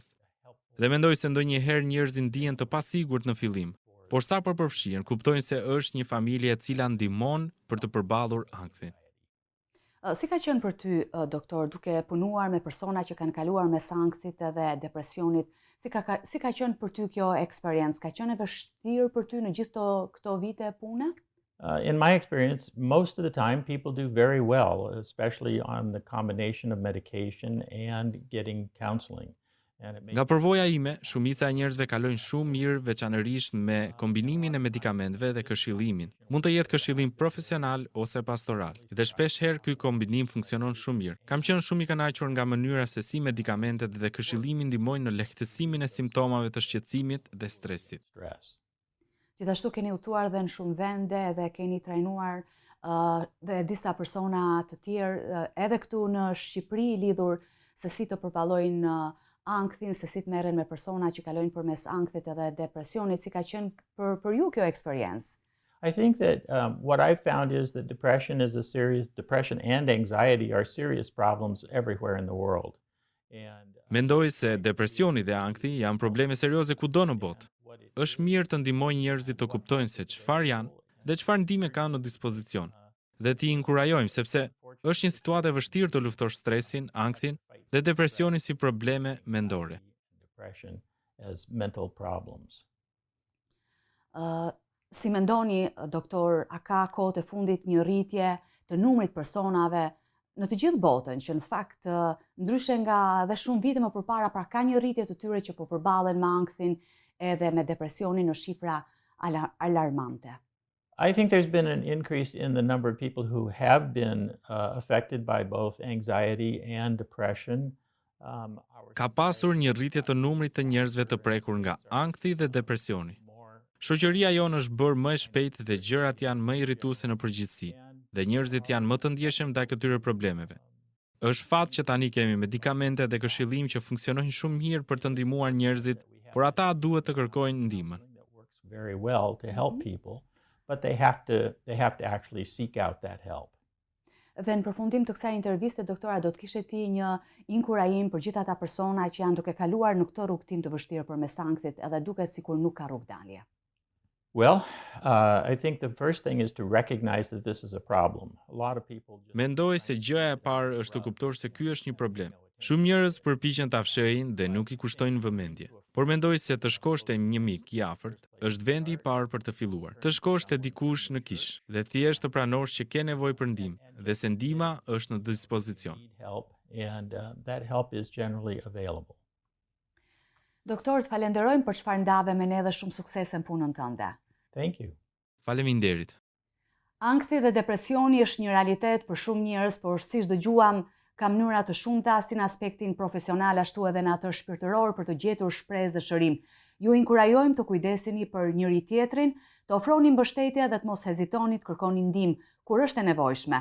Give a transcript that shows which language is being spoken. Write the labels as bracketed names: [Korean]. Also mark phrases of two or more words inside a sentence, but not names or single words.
[Albanian] Dhe mendoj se ndonjëherë njerëzit ndihen të pasigurt në fillim, por sa për përfshihen, kuptojnë se është një familje e cila ndihmon për të përballur ankthin. Si ka qenë për ty, doktor, duke punuar me persona që kanë kaluar mes ankthit edhe depresionit, si ka qenë për ty kjo eksperiencë? Ka qenë e vështirë për ty në gjithë këto vite pune? [English] In my experience, most of the time people do very well, especially on the combination of medication and getting counseling. [Albanian] Nga përvoja ime, shumica e njerëzve kalojnë shumë mirë, veçanërisht me kombinimin e medikamenteve dhe këshillimin. Mund të jetë këshillim profesional ose pastoral. Dhe shpesh herë ky kombinim funksionon shumë mirë. Kam qenë shumë i kënaqur nga mënyra se si medikamentet dhe këshillimi ndihmojnë në lehtësimin e simptomave të shqetësimit dhe stresit. Gjithashtu keni udhëtuar dhe në shumë vende dhe keni trajnuar dhe disa persona të tjerë edhe këtu në Shqipëri lidhur se si të përballojnë ankthin, se si të merren me persona që kalojnë përmes ankthit edhe depresionit, si ka qenë për ju kjo eksperiencë? [English] I think that what I've found is that depression and anxiety are serious problems everywhere in the world. [Albanian] Mendoj se depresioni dhe ankthi janë probleme serioze kudo në botë. Është mirë të ndihmojnë njerëzit të kuptojnë se çfarë janë dhe çfarë ndihme kanë në dispozicion. Dhe t'i inkurajojmë sepse është një situatë e vështirë të luftosh stresin, ankthin dhe depresionin si probleme mendore. [English] Depression as mental problems. [Albanian] Si mendoni, doktor, a ka kohët e fundit një rritje të numrit personave në të gjithë botën, që në fakt ndryshe nga dhe shumë vite më përpara, pra ka një rritje të tyre që po përballen me ankthin edhe me depresionin në shifra alarmante? [English] I think there's been an increase in the number of people who have been affected by both anxiety and depression. [Albanian] Ka pasur një rritje të numrit të njerëzve të prekur nga ankthi dhe depresioni. Shoqëria jonë është bërë më e shpejtë dhe gjërat janë më irrituese në përgjithësi, dhe njerëzit janë më të ndjeshëm ndaj këtyre problemeve. Është fat që tani kemi medikamente dhe këshillim që funksionojnë shumë mirë për të ndihmuar njerëzit, por ata duhet të kërkojnë ndihmën. [English] Very well to help people, but they have to actually seek out that help. [Albanian] Dhe në përfundim të kësaj interviste, doktora, do të kishe ti një inkurajim për gjithë ata persona që janë duke kaluar në këtë rrugtim të vështirë përmes ankthit edhe duket sikur nuk ka rrugdalje? [English] Well, I think the first thing is to recognize that this is a problem. A lot of people [Albanian] Mendoj se gjëja e parë është të kuptosh se ky është një problem. Shumë njerëz përpiqen ta fshehin dhe nuk i kushtojnë vëmendje. Por mendoj se të shkosh te një mik i afërt është vendi i parë për të filluar. Të shkosh te dikush në kish dhe thjesht të pranosh që ke nevojë për ndihmë dhe se ndihma është në dispozicion. [English] And that help is generally available. [Albanian] Doktor, të falenderojmë për çfarë ndave me ne dhe shumë suksese në punën tënde. [English] Thank you. [Albanian] Faleminderit. Ankthi dhe depresioni është një realitet për shumë njerëz, por siç dëgjuam, ka mënyra të shumta si në aspektin profesional ashtu edhe në atë shpirtëror për të gjetur shpresë dhe shërim. Ju inkurajojmë të kujdeseni për njëri tjetrin, të ofroni mbështetje dhe të mos hezitoni të kërkoni ndihmë kur është e nevojshme.